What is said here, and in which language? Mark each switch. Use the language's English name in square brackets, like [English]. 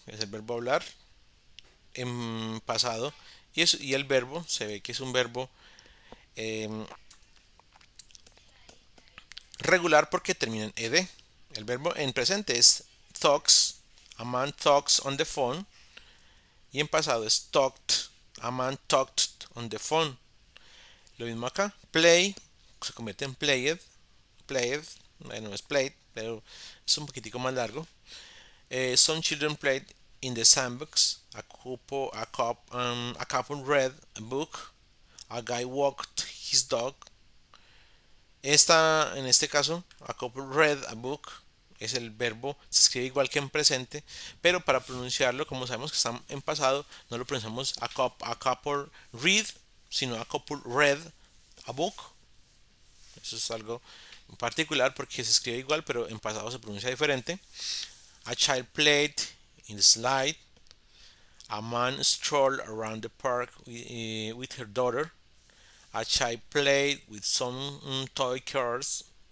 [Spanish] Es el verbo hablar en pasado. Y el verbo se ve que es un verbo eh, regular porque termina en ed. El verbo en presente es talks. [English] A man talks on the phone. [Spanish] Y en pasado es [English] talked. A man talked on the phone. [Spanish] Lo mismo acá. Play se convierte en played. Played. Bueno, es played, pero es un poquitico más largo. [English] Some children played in the sandbox. A couple read a book. A guy walked his dog. [Spanish] En este caso, [English] a couple read a book [Spanish] es el verbo, se escribe igual que en presente, pero para pronunciarlo, como sabemos que está en pasado, no lo pronunciamos [English] a couple read, [Spanish] sino a couple read a book. Eso es algo particular porque se escribe igual, pero en pasado se pronuncia diferente. [English] A child played in the slide. A man strolled around the park with her daughter. A child played with some toy cars.